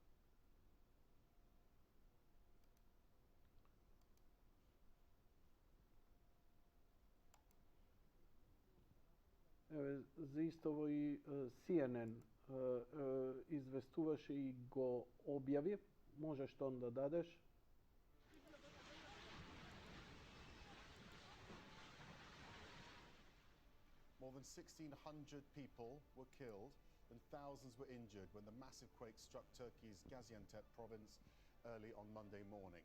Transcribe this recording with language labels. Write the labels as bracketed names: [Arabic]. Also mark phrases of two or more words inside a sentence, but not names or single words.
[Macedonian] Еве, за истово и CNN известуваше и го објави. Можеш тоа да дадеш? [English] More than 1,600 people were killed and thousands were injured when the massive quake struck Turkey's Gaziantep province early on Monday morning.